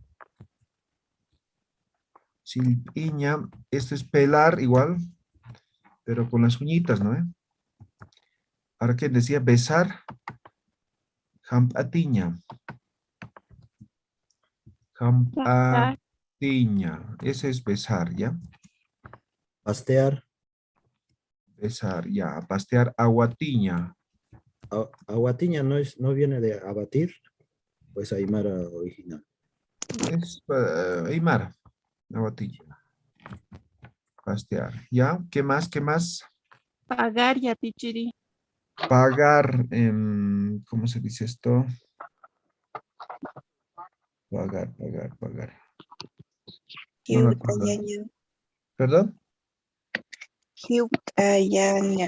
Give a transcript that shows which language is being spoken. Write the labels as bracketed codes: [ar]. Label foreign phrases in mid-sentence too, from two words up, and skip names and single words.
[es] Silpiña, esto es pelar igual, pero con las uñitas, ¿no? Ahora que decía besar, Hampatiña. [ay] Hampatiña. [es] Ese es besar, ¿ya? Pastear. Besar, ya. Pastear, aguatiña. Aguatiña no viene de abatir, pues Aymara original. Es Aymara. Aguatiña. Pastear. ¿Ya? ¿Qué más? ¿Qué más? Pagar ya tichiri. Pagar. ¿Cómo se dice esto? Pagar, pagar, pagar. No me acuerdo. [ay] Hiutayaña. [es] ¿Perdón? [ay] Hiutayaña.